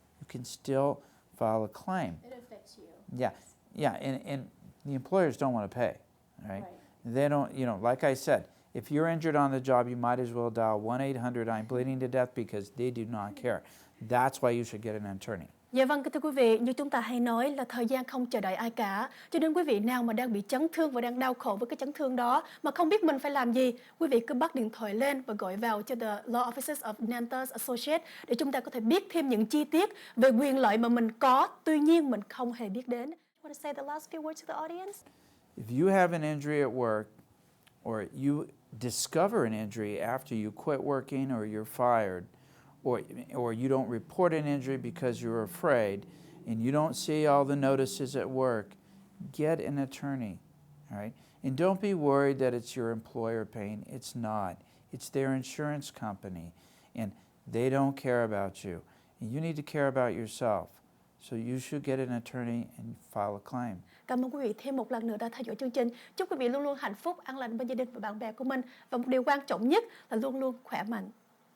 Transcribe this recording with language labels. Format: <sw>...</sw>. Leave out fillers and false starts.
<en>You can still file a claim. It affects you. Yeah, and the employers don't want to pay, right? They don't, like I said, if you're injured on the job, you might as well dial 1-800-I'm bleeding to death, because they do not care. That's why you should get an attorney.</en> <vi>Dạ vâng, thưa quý vị, như chúng ta hay nói là thời gian không chờ đợi ai cả. Cho nên quý vị nào mà đang bị chấn thương và đang đau khổ với cái chấn thương đó mà không biết mình phải làm gì, quý vị cứ bắt điện thoại lên và gọi vào cho the Law Offices of Nantes Associates để chúng ta có thể biết thêm những chi tiết về quyền lợi mà mình có, tuy nhiên mình không hề biết đến.</vi> <en>Want to say the last few words to the audience? If you have an injury at work, or you discover an injury after you quit working or you're fired, or you don't report an injury because you're afraid, and you don't see all the notices at work, get an attorney, all right? And don't be worried that it's your employer paying. It's not. It's their insurance company, and they don't care about you. And you need to care about yourself. So you should get an attorney and file a claim.</en> <vi>Cảm ơn quý vị thêm một lần nữa đã theo dõi chương trình. Chúc quý vị luôn luôn hạnh phúc, an lành bên gia đình và bạn bè của mình. Và một điều quan trọng nhất là luôn luôn khỏe mạnh.</vi>